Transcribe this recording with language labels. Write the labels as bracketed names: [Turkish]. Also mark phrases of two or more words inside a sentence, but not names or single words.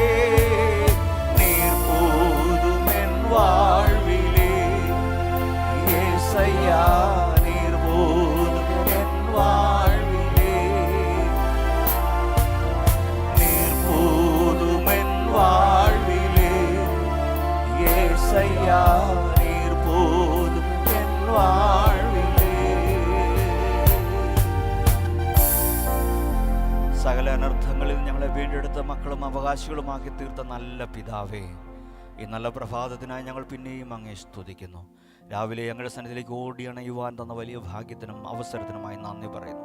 [Tamil] நீர் போதும் என் வாழ்விலே ஏசையா, நீர் போதும் என் வாழ்விலே. நீர் போதும் என் வாழ்விலே ஏசையா, நீர் போதும் என் வாழ்விலே. [Malayalam] സകല അനർത്ഥങ്ങളിൽ ഞങ്ങളെ വീണ്ടെടുത്ത മക്കളും അവകാശികളുമാക്കി തീർത്ത നല്ല പിതാവേ, ഈ നല്ല പ്രഭാതത്തിനായി ഞങ്ങൾ പിന്നെയും അങ്ങേ സ്തുതിക്കുന്നു. രാവിലെ ഞങ്ങളുടെ സന്നിധിയിലേക്ക് ഓടിയണയുവാൻ തന്ന വലിയ ഭാഗ്യത്തിനും അവസരത്തിനുമായി നന്ദി പറയുന്നു.